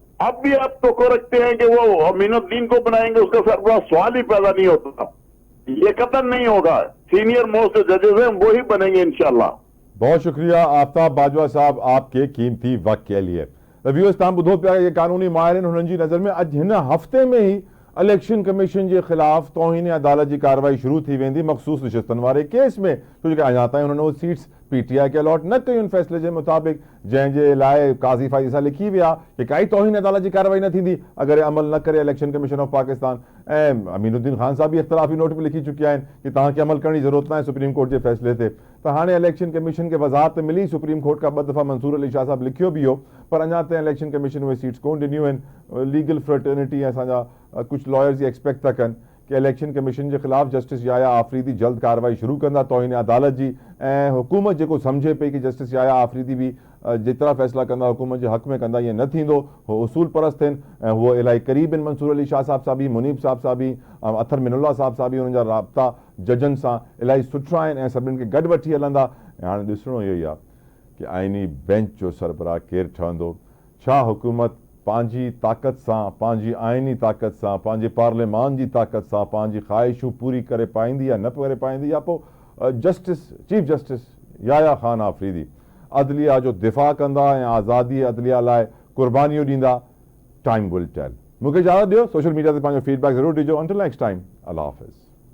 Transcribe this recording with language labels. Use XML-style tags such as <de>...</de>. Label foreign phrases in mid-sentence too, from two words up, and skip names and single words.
<ur>اب بھی آپ تو رکھتے ہیں کہ وہ امین الدین کو بنائیں گے، اس کا سربراہ سوال ہی پیدا نہیں ہوتا. یہ قطعاً نہیں ہوگا,</ur> <en>senior most judges</en> <ur>ہیں وہ ہی بنیں گے ان شاء اللہ. بہت شکریہ آفتاب باجوہ صاحب آپ کے قیمتی وقت کے لیے.</ur> <sd>व्यूअर्स, ताम बुधो पे ये कानूनी माहिरीन हुननि जी नज़र में अॼु हिन हफ़्ते में ही इलेक्शन कमीशन के खिलाफ तौहीन अदालत की कार्रवाई शुरू थी वेंदी मखसूस नशिस्तनि वारे केस में, छो जो अञा ताईं हुननि उहे सीट्स पीटीआई के अलॉट न कयूं फैसले के मुताबिक, जंहिंजे लाइ काज़ी फाइज़ सां लिखी विया कि काई तौहीन अदालत की कार्रवाई न थींदी अगर अमल न करे इलेक्शन कमीशन ऑफ पाकिस्तान। ऐं अमीनुद्दीन खान साहब भी इख्तिलाफ़ी नोट में लिखी चुकिया आहिनि कि तव्हांखे अमल करने की ज़रूरत न आहे सुप्रीम कोर्ट के फैसले ते। तो हाँ इलेक्शन कमीशन के वज़ाहत मिली, सुप्रीम कोर्ट का 2 दफ़ा मंसूर अली शाह साहब लिखियो भी हो, पर अञा ताईं इलेक्शन कमीशन उहे सीट्स कोन ॾिनियूं आहिनि।</sd> <en>legal fraternity</en> <sd>असांजा कुछ लॉयर्स ये एक्सपेक्ट था कनि कि इलेक्शन कमीशन के खिलाफ जस्टिस याहिया आफरीदी जल्द कार्रवाई शुरू कंदा तौहीन अदालत जी, ऐं हुकूमत जेको सम्झे पई कि जस्टिस याहिया आफरीदी भी जेतिरा फ़ैसिला कंदा हुकूमत जे हक़ में कंदा, ईअं न थींदो। हो उसूल परस्त आहिनि ऐं उहो इलाही क़रीब आहिनि मंसूर अली शाह साहब सां बि, मुनीब साहब सां बि, अथर मिनुल्ला साहब सां बि। उन्हनि जा राब्ता जजनि सां इलाही सुठा आहिनि ऐं सभिनीनि खे गॾु वठी हलंदा। ऐं हाणे ॾिसणो इहो ई आहे कि आइनी बेंच जो सरबराह केरु ठहंदो। छा हुकूमत पंहिंजी ताक़त सां, पंहिंजी आइनी ताक़त सां, पंहिंजे पार्लियामान जी ताक़त सां पंहिंजी ख़्वाहिशूं पूरी करे पाईंदी या न करे पाईंदी, या पोइ जस्टिस चीफ जस्टिस याया ख़ान आफ़रीदी अदलिया जो दिफ़ा कंदा ऐं आज़ादी अदलिया लाइ क़ुर्बानियूं ॾींदा।</sd> <en>time will tell.</en> <sd>मूंखे इजाज़त ॾियो,</sd> <en>social media</en> <sd>ते पंहिंजो फीडबैक ज़रूरु ॾिजो।</sd> <en>until next time,</en> <ur>اللہ حافظ.</ur>